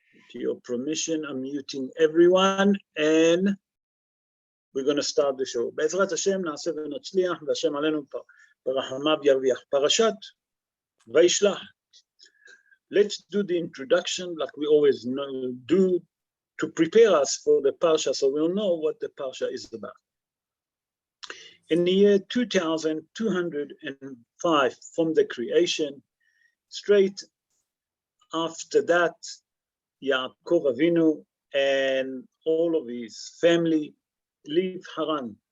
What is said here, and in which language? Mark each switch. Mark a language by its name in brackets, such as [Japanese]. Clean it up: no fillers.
[English] To your permission, I'm muting everyone, and we're gonna start the show. [Hebrew] בעזרת השם נעשה ונצליח, והשם עלינו ברחמיו ירוויח. [English] פרשת Vayishlach. Let's do the introduction like we always do to prepare us for the parsha, so we'll know what the parsha is about. In the year 2205 from the creation, straight after that, Yaakov Avinu and all of his family leave Haran.